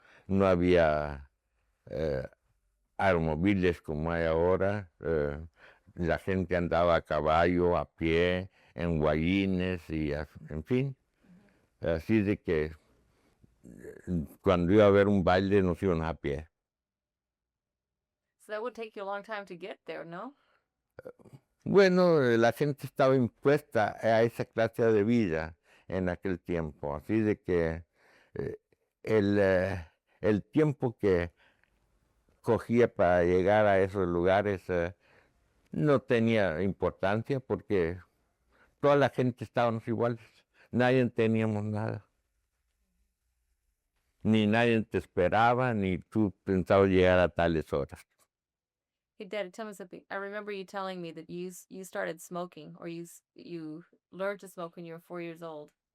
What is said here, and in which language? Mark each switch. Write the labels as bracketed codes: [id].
[es] No había automóviles como hay ahora. La gente andaba a caballo, a pie, en guayines y en fin. Así de que cuando iba a haber un baile nos iban a pie. [en] So that would take you a long time to get there, no? [es] Bueno, la gente estaba impuesta a esa clase de vida en aquel tiempo, así de que eh, el tiempo que cogía para llegar a esos lugares no tenía importancia porque toda la gente estábamos iguales, nadie teníamos nada. Ni nadie te esperaba, ni tú pensabas llegar a tales horas. [en] Hey, Daddy, tell me something. I remember you telling me that you started smoking, or you learned to smoke when you were 4 years old.